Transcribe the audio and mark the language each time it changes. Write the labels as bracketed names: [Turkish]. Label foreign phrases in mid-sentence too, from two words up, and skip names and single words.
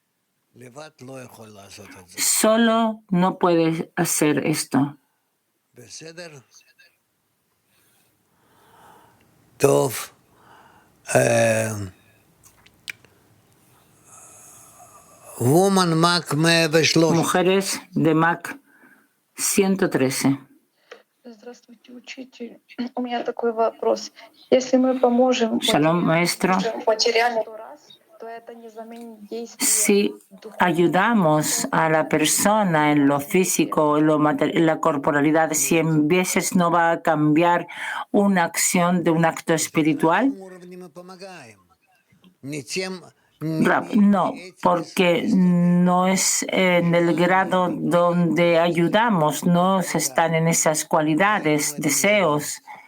[Spanish] Solo no puede hacer esto. Mujeres de Mac 113. [Russian] Здравствуйте, учитель. У меня такой вопрос. Если мы поможем [Spanish] Shalom, maestro. [Russian] материально раз, то это не заменит действие. [Spanish] Si ayudamos a la persona en lo físico, en la corporalidad, 100 veces no va a cambiar una acción de un acto espiritual. No, porque no es en el grado donde ayudamos, no están en esas cualidades, deseos.